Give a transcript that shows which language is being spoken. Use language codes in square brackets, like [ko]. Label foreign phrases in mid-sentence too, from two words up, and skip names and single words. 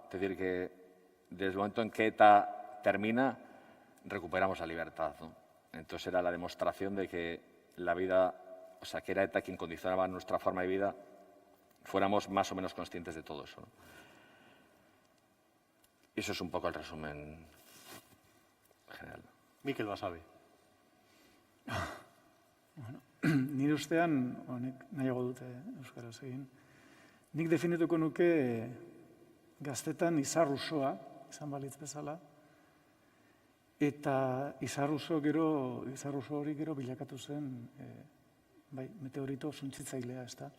[es] Es decir, que desde el momento en que ETA termina, recuperamos la libertad, ¿no? Entonces era la demostración de que la vida, o sea, que era ETA quien condicionaba nuestra forma de vida, fuéramos más o menos conscientes de todo eso, ¿no? Y eso es un poco el resumen general. Mikel Basabe. [eu] Nire ustean, honek nahiago dute euskaraz egin, nik definituko nuke gaztetan izar usoa, izan balitz bezala, eta izar uso hori gero bilakatu zen, meteorito suntzitzailea, ez da?